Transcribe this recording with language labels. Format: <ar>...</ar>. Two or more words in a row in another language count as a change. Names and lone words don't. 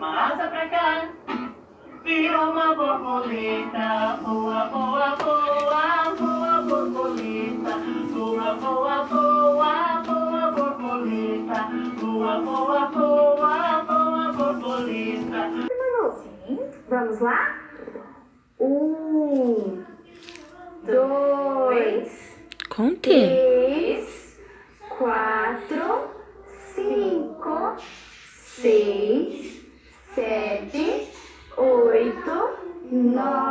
<pt>passa pra cá. Virou uma borboleta, voa, voa, voa, voa, borboleta. Voa, voa, voa, voa, borboleta. Voa, voa, voa, voa, borboleta. Vamos lá? 1, 2, Conte. 3, 4, 5, 6, 7, 8, 9.</pt>